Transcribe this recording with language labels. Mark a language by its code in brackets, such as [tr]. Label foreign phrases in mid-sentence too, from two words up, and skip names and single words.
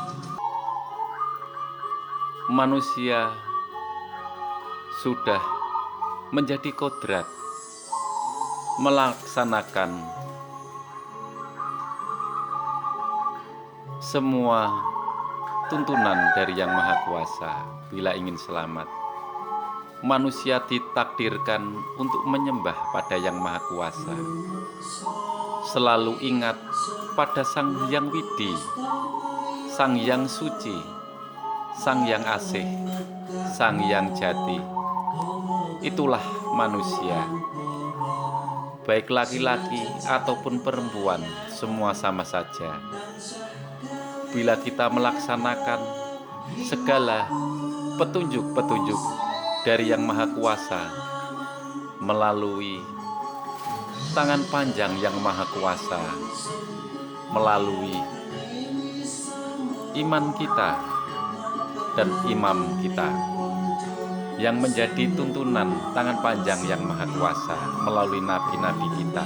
[id] Manusia sudah menjadi kodrat melaksanakan semua tuntunan dari Yang Maha Kuasa. Bila ingin selamat, manusia ditakdirkan untuk menyembah pada Yang Maha Kuasa, selalu ingat pada Sang Hyang Widi, Sang Hyang Suci, Sang Hyang Asih, Sang Hyang Jati. Itulah manusia, baik laki-laki ataupun perempuan, semua sama saja. Bila kita melaksanakan segala petunjuk-petunjuk dari Yang Maha Kuasa melalui tangan panjang Yang Maha Kuasa, melalui iman kita dan imam kita yang menjadi tuntunan tangan panjang Yang Maha Kuasa melalui nabi-nabi kita.